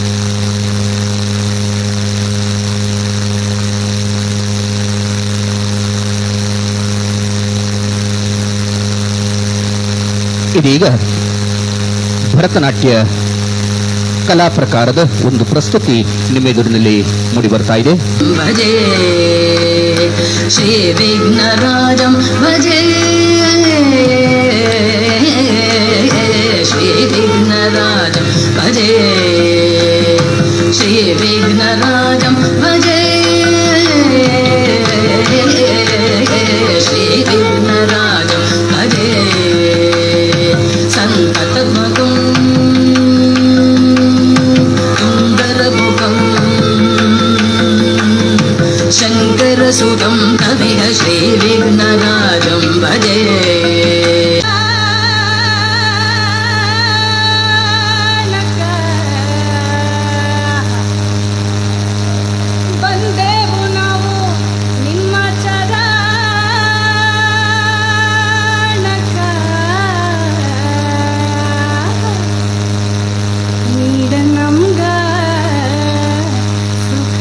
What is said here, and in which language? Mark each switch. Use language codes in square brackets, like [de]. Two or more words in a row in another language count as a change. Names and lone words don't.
[kn] ಇದೀಗ ಭರತನಾಟ್ಯ ಕಲಾ ಪ್ರಕಾರದ ಒಂದು ಪ್ರಸ್ತುತಿ ನಿಮ್ಮ ಎದುರಿನಲ್ಲಿ ಮೂಡಿ ಬರ್ತಾ ಇದೆ. [sa] ಭಜೆ ಶ್ರೀ ವಿಘ್ನರಾಜಂ ಭಜೆ ಶ್ರೀ ವಿಘ್ನರಾಜಂ ಭಜೆ ಶ್ರೀ ವಿಘ್ನರಾಜಂ ಭಜೆ ಶ್ರೀ ವಿಘ್ನರಾಜಂ ಭಜೆ ಸಂತತಮಗಂ शङ्करसुतं तमिह श्रीविघ्नराजं भजे [kn] ಬಂದೆವು ನಾವು ನಿಮ್ಮ ಚರಣಕ ನೀಡ ನಮ್ಗ ಸುಖ.